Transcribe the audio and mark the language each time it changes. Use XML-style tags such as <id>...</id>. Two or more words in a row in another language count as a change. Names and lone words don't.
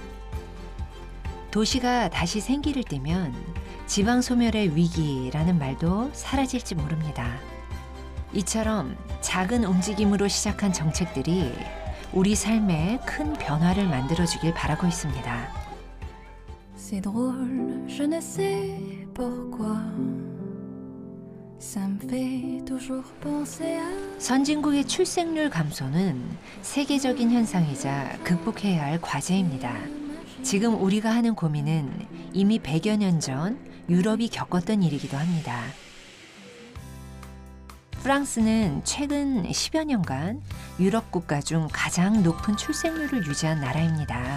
<ko>도시가 다시 생기를 띠면 지방 소멸의 위기라는 말도 사라질지 모릅니다. 이처럼 작은 움직임으로 시작한 정책들이 우리 삶에 큰 변화를 만들어주길 바라고 있습니다.</ko> <fr>C'est drôle, je ne sais pourquoi. Ça me fait toujours penser à...</fr> <ko>선진국의 출생률 감소는 세계적인 현상이자 극복해야 할 과제입니다. 지금 우리가 하는 고민은 이미 100여 년 전 유럽이 겪었던 일이기도 합니다. 프랑스는 최근 10여 년간 유럽 국가 중 가장 높은 출생률을 유지한 나라입니다.</ko>